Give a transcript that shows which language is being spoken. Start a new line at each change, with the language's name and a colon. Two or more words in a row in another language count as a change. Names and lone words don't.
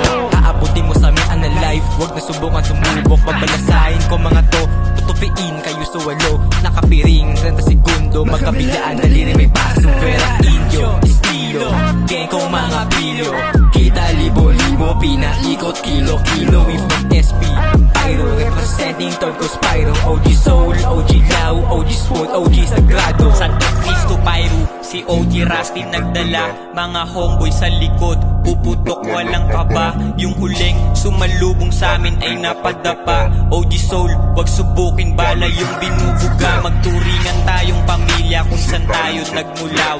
Filipino: Aabutin mo sa amin ang life, huwag na subukan sumubok. Pagbalasahin ko mga to, tutupiin kayo sa walo. Nakapiring, 30 segundo, magkabilaan, daliri may paso. Pera, inyo, estilo, gang kong mga pilyo. Kita libo-libo, pinaikot kilo-kilo.
English: We from SP, Pyro, representing Turco Spyro.
Filipino: OG Soul, OG Lao, OG Sword, OG Sagrado. Santo Cristo Pyro, si OG Rusty nagdala. Mga homeboy sa likod, puputok walang kaba. Yung huling sumalubong sa amin ay napadapa. OG Soul, wag subukin bala yung binubuga. Magturingan tayong pamilya kung saan tayo nagmula.